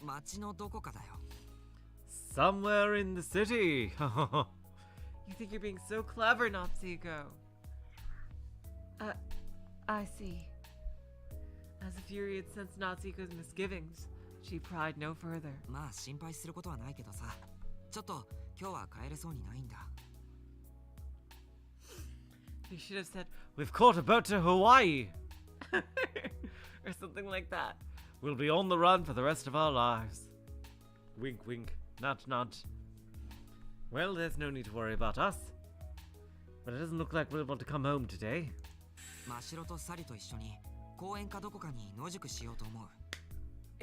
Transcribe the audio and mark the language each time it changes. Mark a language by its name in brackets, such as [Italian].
[Japanese] 町のどこかだよ。 [English] Somewhere in the city. You think you're being so clever, Natsuko. I see. As if Yuri had sensed Natsuko's misgivings, she pried no further. [Japanese] まあ心配することはないけどさ。ちょっと今日は帰れそうにないんだ。 [English] You should have said, We've caught a boat to Hawaii. or something like that. We'll be on the run for the rest of our lives. Wink, wink. Nudge, nudge. Well, there's no need to worry about us. But it doesn't look like we're able to come home today. [Japanese] 真白とサリと一緒に公園かどこかに野宿しようと思う。